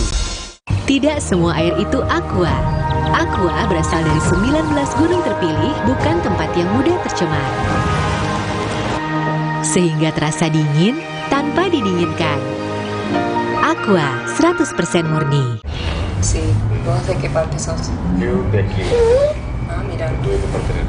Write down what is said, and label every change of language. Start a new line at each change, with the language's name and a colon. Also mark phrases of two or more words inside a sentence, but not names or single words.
Indonesian: Tidak semua air itu aqua. Aqua berasal dari 19 gunung terpilih, bukan tempat yang mudah tercemar. Sehingga terasa dingin tanpa didinginkan. Aqua 100% murni.
Spanish: Sí, ¿vos de qué parte sos? Yo de aquí. Ah, mira. ¿Tú de qué parte eres?